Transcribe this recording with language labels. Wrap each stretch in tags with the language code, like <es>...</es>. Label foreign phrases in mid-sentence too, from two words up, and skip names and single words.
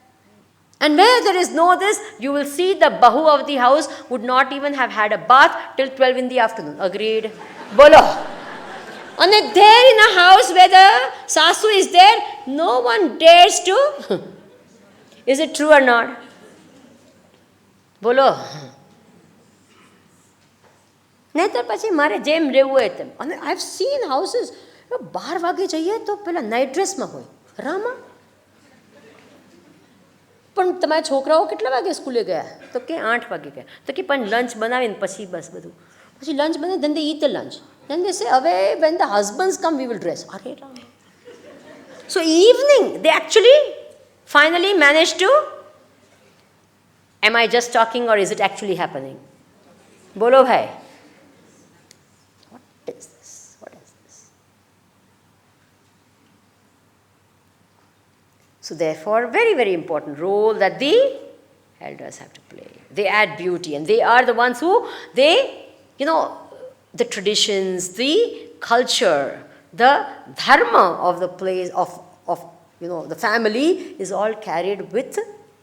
<en>And where there is no this, you will see the bahu of the house would not even have had a bath till 12 in the afternoon. Agreed? Bolo. And there in a house where the sasu is there, no one dares to. Is it true or not? Bolo.</en> <gu>નહીંતર પછી મારે જેમ રહેવું હોય તેમ. અને</gu> <en>I have seen houses</en> <gu>12 વાગે જઈએ તો પેલા નાઇટ ડ્રેસમાં હોય. રામા, પણ તમારા છોકરાઓ કેટલા વાગે સ્કૂલે ગયા? તો કે 8 વાગે ગયા. તો કે પણ લંચ બનાવીને પછી બસ બધું. પછી લંચ બનાવી,</gu> <en>then they eat the lunch. Then they say, હવે when the husbands come, we will dress.</en> <gu>અરે રામ.</gu> <en>So evening, they actually finally managed to, am I just talking or is it actually happening?</en> <gu>બોલો ભાઈ.</gu> <en>What is this? What is this? So therefore, very, very important role that the elders have to play. They add beauty, and they are the ones who, they, the traditions, the culture, the dharma of the place, of the family is all carried with</en>